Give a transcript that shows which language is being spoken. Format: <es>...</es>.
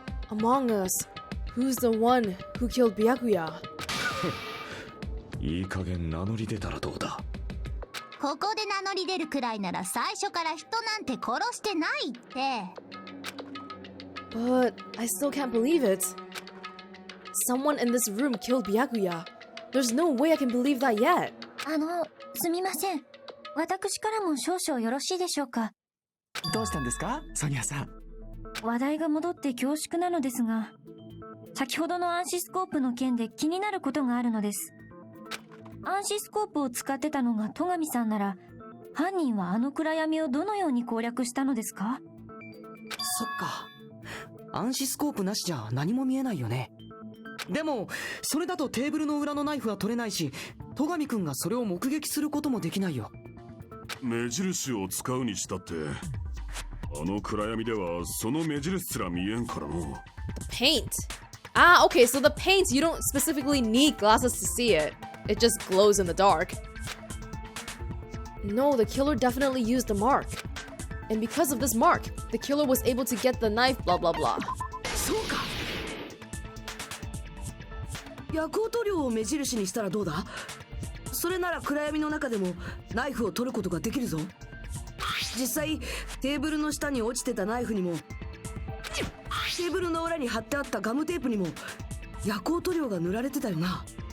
<en>Among us, who's the one who killed Byakuya?</en> <ja>いい加減名乗り出たらどうだ。ここで名乗り出るくらいなら最初から人なんて殺してないって。</ja> <en>But I still can't believe it. Someone in this room killed Byakuya. There's no way I can believe that yet.</en> <ja>すみません。私からも少々よろしいでしょうか。どうしたんですか、ソニアさん。話題が戻って恐縮なのですが、先ほどの暗視スコープの件で気になることがあるのです。暗視スコープを使ってたのが戸上さんなら、犯人はあの暗闇をどのように攻略したのですか？そっか。暗視スコープなしじゃ何も見えないよね。でもそれだとテーブルの裏のナイフは取れないし、戸上くんがそれを目撃することもできないよ。目印を使うにしたってあの暗闇ではその目印すら見えんからの。</ja> <en>Paint. Ah, okay, so the paint, you don't specifically need glasses to see it. It just glows in the dark. No, the killer definitely used the mark. And because of this mark, the killer was able to get the knife, blah blah blah.</en> <ja>そうか。夜光塗料を目印にしたらどうだ？それなら暗闇の中でもナイフを取ることができるぞ。実際テーブルの下に落ちてたナイフにも、テーブルの裏に貼ってあったガムテープにも夜光塗料が塗られてたよな。</ja>